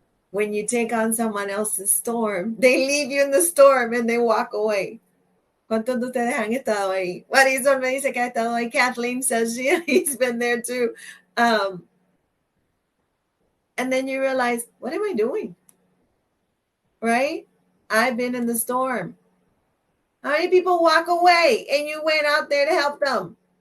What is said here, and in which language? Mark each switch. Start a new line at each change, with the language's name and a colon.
English: When you take on someone else's storm, they leave you in the storm and they walk away.
Spanish: ¿Cuántos de ustedes han estado ahí? Marisol me dice que ha estado ahí.
English: Kathleen says he's been there too. And then you realize, what am I doing? Right? I've been in the storm. How many people walk away and you went out there to help them?